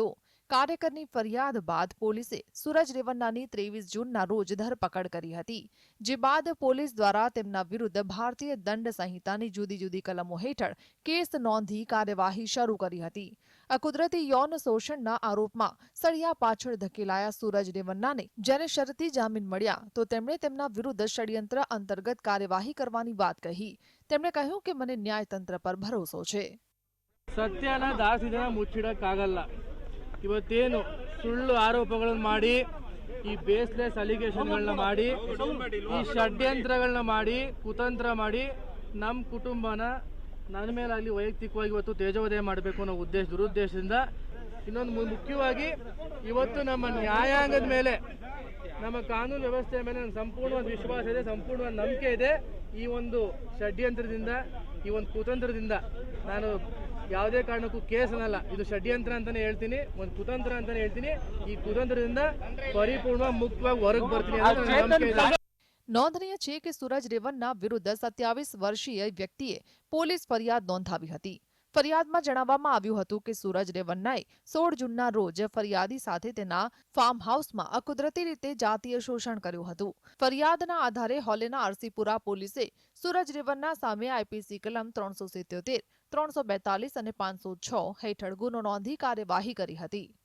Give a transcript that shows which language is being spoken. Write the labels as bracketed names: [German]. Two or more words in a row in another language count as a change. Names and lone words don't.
[Gujarati] કાર્યકરની ફરિયાદ બાદ પોલીસે સુરજ રેવન્નાની 23 જૂનના રોજ ધરપકડ કરી હતી, જે બાદ પોલીસ દ્વારા તેમના વિરુદ્ધ ભારતીય દંડ સંહિતાની જુદી જુદી કલમો હેઠળ કેસ નોંધી કાર્યવાહી શરૂ કરી હતી। અકુદરતી યૌન શોષણના આરોપમાં સળિયા પાછળ ધકેલાયા સુરજ રેવન્નાને જ્યારે શરતી જામીન મળ્યા તો તેમણે તેમના વિરુદ્ધ ષડયંત્ર અંતર્ગત કાર્યવાહી કરવાની વાત કહી। તેમણે કહ્યું કે મને ન્યાયતંત્ર પર ભરોસો છે। [Kannada] ಸತ್ಯನ ದಾಸಿ ಜನ ಮುಚ್ಚಿಡಕ್ಕಾಗಲ್ಲ। ಇವತ್ತೇನು ಸುಳ್ಳು ಆರೋಪಗಳನ್ನು ಮಾಡಿ ಈ [English] baseless allegations [Kannada] ಮಾಡಿ ಈ ಷಡ್ಯಂತ್ರಗಳನ್ನ ಮಾಡಿ ಕುತಂತ್ರ ಮಾಡಿ ನಮ್ಮ ಕುಟುಂಬನ ನನ್ನ ಮೇಲಾಗಲಿ ವೈಯಕ್ತಿಕವಾಗಿ ಇವತ್ತು ತೇಜೋವಧೆ ಮಾಡಬೇಕು ಅನ್ನೋ ದುರುದ್ದೇಶದಿಂದ ಇನ್ನೊಂದು ಮುಖ್ಯವಾಗಿ ಇವತ್ತು ನಮ್ಮ ನ್ಯಾಯಾಂಗದ ಮೇಲೆ ನಮ್ಮ ಕಾನೂನು ವ್ಯವಸ್ಥೆಯ ಮೇಲೆ ನನಗೆ ಸಂಪೂರ್ಣವಾದ ವಿಶ್ವಾಸ ಇದೆ, ಸಂಪೂರ್ಣವಾದ ನಂಬಿಕೆ ಇದೆ। ಈ ಒಂದು ಷಡ್ಯಂತ್ರದಿಂದ ಈ ಒಂದು ಕುತಂತ್ರದಿಂದ ನಾನು ಯಾವುದೇ ಕಾರಣಕ್ಕೂ ಕೇಸ್ ಅನ್ನಲ್ಲ, ಇದು ಷಡ್ಯಂತ್ರ ಅಂತಾನೆ ಹೇಳ್ತೀನಿ, ಒಂದು ಕುತಂತ್ರ ಅಂತಾನೆ ಹೇಳ್ತೀನಿ। ಈ ಕುತಂತ್ರದಿಂದ ಪರಿಪೂರ್ಣವಾಗಿ ಮುಕ್ತವಾಗಿ ಹೊರಗೆ ಬರ್ತೀನಿ ಅಂತ ನನಗೆ ನಂಬಿಕೆ ಇದೆ। [Gujarati] નોંધનીય છે કે સુરજ રેવન્ના વિરુદ્ધ 27 વર્ષીય વ્યક્તિએ પોલીસ ફરિયાદ નોંધાવી હતી। ફરિયાદમાં જણાવવામાં આવ્યું હતું કે સુરજ રેવન્નાએ 16 જૂનના રોજ ફરિયાદી સાથે તેના ફાર્મ હાઉસમાં અકુદરતી રીતે જાતીય શોષણ કર્યું હતું। ફરિયાદના આધારે હોલેના આરસીપુરા પોલીસે સુરજ રેવન્ના સામે આઈપીસી કલમ 377, 342 અને 506 હેઠળ ગુનો નોંધી કાર્યવાહી કરી હતી।